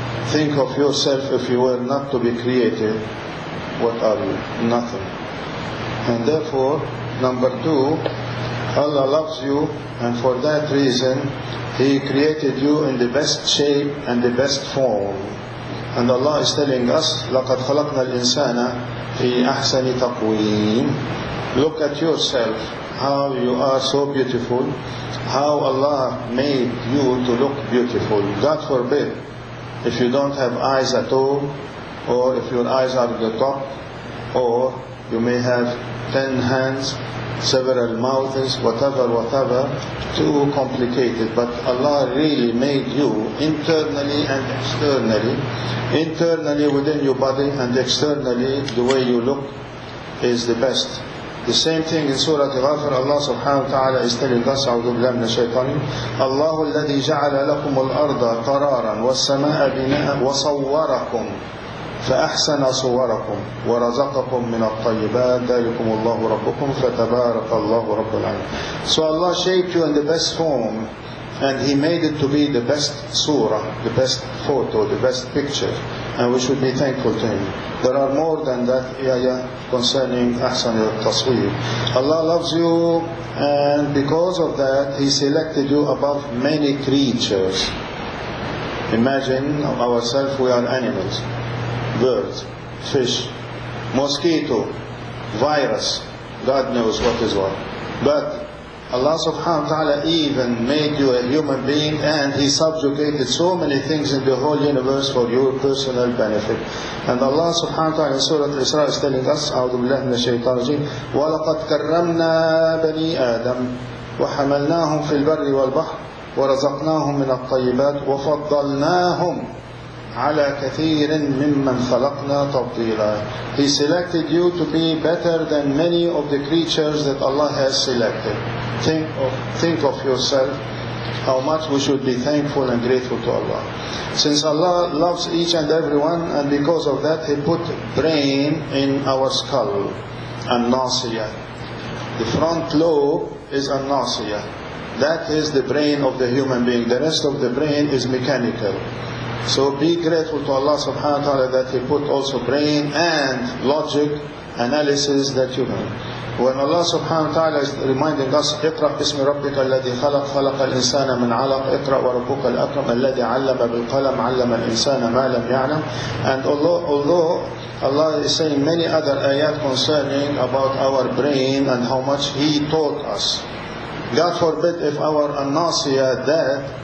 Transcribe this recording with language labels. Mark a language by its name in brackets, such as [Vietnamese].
[English] Think of yourself if you were not to be created. What are you? Nothing. And therefore, number two, Allah loves you, and for that reason, He created you in the best shape and the best form. And Allah is telling us, [Arabic] لَقَدْ خَلَقْنَا الْإِنسَانَ فِي أَحْسَنِ تَقْوِيمٍ. [English] Look at yourself, how you are so beautiful, how Allah made you to look beautiful. God forbid, if you don't have eyes at all, or if your eyes are at the top, or you may have 10 hands, several mouths, whatever, too complicated. But Allah really made you internally and externally. Internally within your body, and externally the way you look is the best. The same thing in Surah Ghafir, Allah subhanahu wa ta'ala is telling us, [Arabic] أعوذ بالله من الشيطان الله الذي جعل لكم الأرض قرارا والسماء بناء وصوركم فأحسن صوركم ورزقكم من الطيبات ذلكم الله ربكم فتبارك الله رب العالمين. [English] So Allah shaped you in the best form, and He made it to be the best surah, the best photo, the best picture, and we should be thankful to Him. There are more than that ayah concerning ahsan al-tasweer. Allah loves you, and because of that He selected you above many creatures. Imagine ourselves, we are animals, birds, fish, mosquito, virus, God knows what is what. But Allah subhanahu wa ta'ala even made you a human being, and He subjugated so many things in the whole universe for your personal benefit. And Allah subhanahu wa ta'ala in Surah Al-Isra is telling us, [Arabic] أعوذ بالله من الشيطان الرجيم وَلَقَدْ كَرَّمْنَا بَنِي آدَمَ وَحَمَلْنَاهُمْ فِي الْبَرِّ وَالْبَحْرِ وَرَزَقْناهُمْ مِنَ الطَّيِّبَاتِ وَفَضَّلْناهُمْ على كثير ممن خلقنا تفضيلا. [English] He selected you to be better than many of the creatures that Allah has selected. Think of yourself, how much we should be thankful and grateful to Allah. Since Allah loves each and every one, and because of that He put brain in our skull, an-nasiyah. The front lobe is an-nasiyah. That is the brain of the human being. The rest of the brain is mechanical. So be grateful to Allah subhanahu wa ta'ala that He put also brain and logic, analysis that you know. When Allah subhanahu wa ta'ala is reminding us, [Arabic] اقرأ باسم ربك الذي خلق خلق الإنسان من علق اقرأ وربك الأكرم الذي علم بالقلم علم الإنسان ما لم يعلم. [English] And although Allah is saying many other ayat concerning about our brain and how much He taught us. God forbid if our an-nasiyah, that